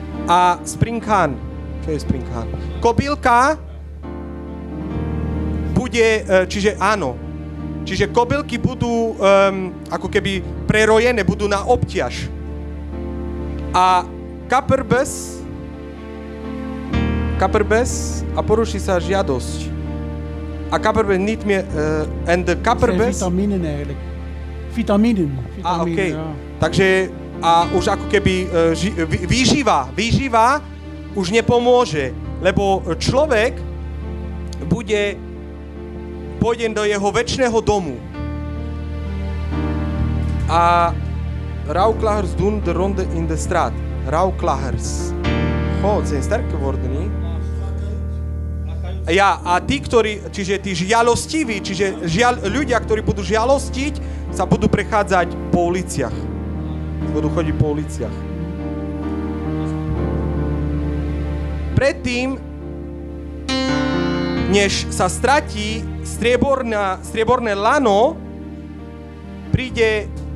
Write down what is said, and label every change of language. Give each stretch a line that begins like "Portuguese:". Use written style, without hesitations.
Slovak: A springhan, čo je springhan? Kobylka bude, čiže áno, čiže kobylky budú ako keby prerojené, budú na obťaž. A kaperbes a poruší sa žiadosť.
Dutch: A kaperbes niet meer, en de kaperbes... Vitaminen eigenlijk. Vitaminen.
Slovak: A okej.
Dutch: Ja.
Slovak: Takže a už ako keby výživa už nepomôže, lebo človek pôjde do jeho večného domu.
Dutch: A rouwklagers doen de ronde in de straat. Rouwklagers. Het zijn sterke woorden, nie?
Slovak: Ja, a tí, ktorí, čiže tí žialostiví, čiže ľudia, ktorí budú žialostiť, sa budú prechádzať po uliciach. Budú chodiť po uliciach. Predtým, než sa stratí strieborné lano, príde...